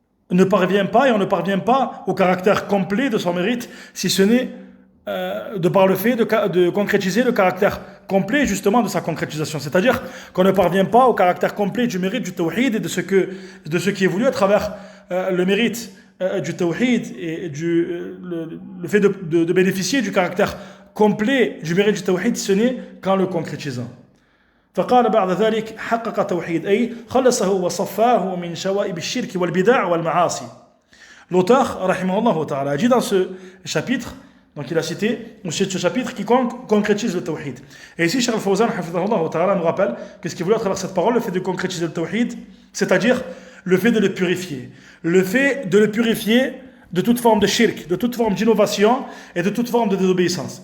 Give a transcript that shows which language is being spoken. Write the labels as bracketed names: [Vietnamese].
[French] on ne parvient pas au caractère complet de son mérite si ce n'est de par le fait de concrétiser le caractère complet justement de sa concrétisation, c'est-à-dire qu'on ne parvient pas au caractère complet du mérite du tawhid et de ce qui est voulu à travers le mérite du tawhid et le fait de bénéficier du caractère complet du mérite du tawhid, ce n'est qu'en le concrétisant. [Arabic] فقال بعد ذلك حقق توحيد أي خلصه وصفاه من شوائب الشرك والبدع والمعاصي. [French] L'auteur rahimahullah ta'ala a dit dans ce chapitre, donc il a cité ce chapitre qui concrétise le tawhid. Et ici, Cheikh Al-Fawzan hafidhahullah ta'ala nous rappelle que ce qu'il voulait à travers cette parole, le fait de concrétiser le tawhid, c'est-à-dire le fait de le purifier. Le fait de le purifier de toute forme de shirk, de toute forme d'innovation et de toute forme de désobéissance.